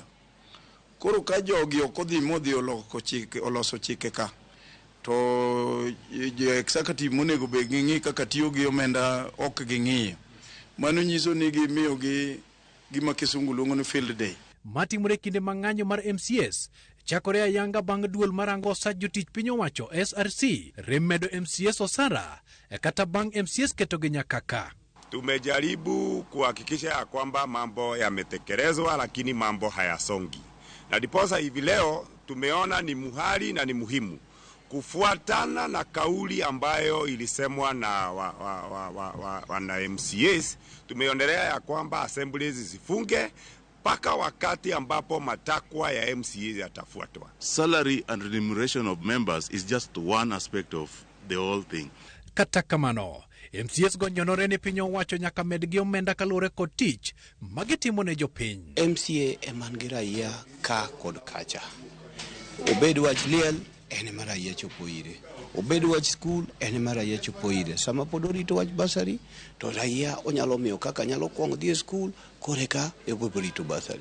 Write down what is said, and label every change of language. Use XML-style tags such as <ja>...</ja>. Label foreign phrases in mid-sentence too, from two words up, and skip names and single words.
<luo>Koro ka jogi ok odhi modhi oloso chike ka to executive monego be ng'i kaka tiyo gi omenda ok ging'iyo. Mano nyiso ni gimiyogi gima kisungu luongo ni</luo> <en>field day.</en> <luo>Matimore kinde mang'anyo mar MCS chakore ayanga bang' duol marango sa jotich piny owacho SRC remedo MCS osara kata bang' MCS ketogi nyakaka.</luo> <sw>Tumejaribu kuhakikisha ya kwamba mambo yametekelezwa, lakini mambo hayasongi. Na diposa hivi leo tumeona ni muhali na ni muhimu kufuatana na kauli ambayo ilisemwa na wana MCS. Tumeonelea ya kwamba assemblies zifunge mpaka wakati ambapo matakwa ya MCS yatafuatwa.</sw> <en>Salary and remuneration of members is just one aspect of the whole thing.</en> <luo>Kata kamano, MCS gonyorore ni piny owacho nyaka medgi omenda kalure kod tich magitimo ne jopiny. MCA eman raia ka kod kacha. Obed wach liel ene ma raia chopo ire. Obed wach skul ene ma raia chopo ire. Sama pod orito wach basari to raia onyalo miyo kaka nyalo kwong dhi skul koreka rito basari.</luo>